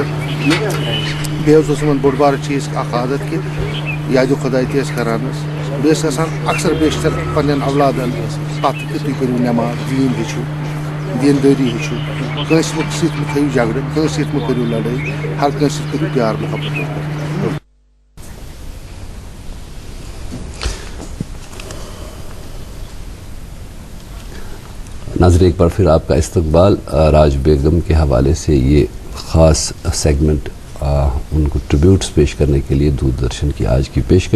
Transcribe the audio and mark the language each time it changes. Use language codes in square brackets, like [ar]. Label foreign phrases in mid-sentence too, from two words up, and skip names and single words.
[ks] بیٚیہِ حظ اوس یِمن بوٚڑ بارٕ چیٖز اکھ عادت کہِ یادِ خۄداے تہِ ٲسۍ کران حظ بیٚیہِ ٲسۍ آسان اکثر بیشتر پننٮ۪ن اولادن پتہٕ کہِ تُہۍ کٔرِو نٮ۪ماز دیٖن ہیٚچھِو دیندٲری ہیٚچھِو کٲنٛسہِ سۭتۍ مہٕ تھٲیِو جگڑٕ کٲنٛسہِ سۭتۍ مہٕ کٔرِو لڑٲے ہر کٲنٛسہِ سۭتۍ کٔرِو پیار محبت. [ur] ناظرین ایک بار پھر آپ کا استقبال. راج بیگم کے حوالے سے یہ خاص سیگمنٹ ان کو ٹریبیوٹس پیش کرنے کے لیے دوردرشن کی آج کی پیشکش.